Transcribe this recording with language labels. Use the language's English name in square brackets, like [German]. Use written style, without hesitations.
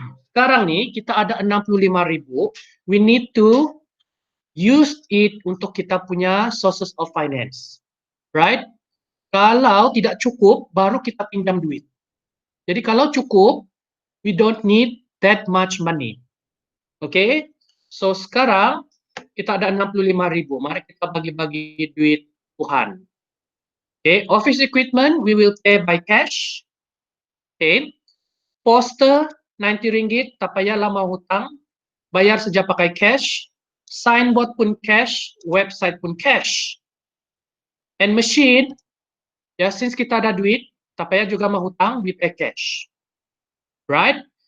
[Malay] Sekarang nih kita ada 65.000. [English] We need to use it [Malay] untuk kita punya [English] sources of finance. Right? [Malay] Kalau tidak cukup, baru kita pinjam duit. Jadi kalau cukup, [English] we don't need that much money. [Malay] Okay? So sekarang kita ada 65.000. Mari kita bagi-bagi duit Tuhan. [English] Okay, office equipment we will pay by cash. [Malay] Okay, poster 90 ringgit, tak payahlah mau hutang, bayar saja pakai cash. Signboard pun cash, website pun cash. [English] And machine, since [Malay] kita ada duit, tak payah juga mau hutang, [English] we pay cash. Right?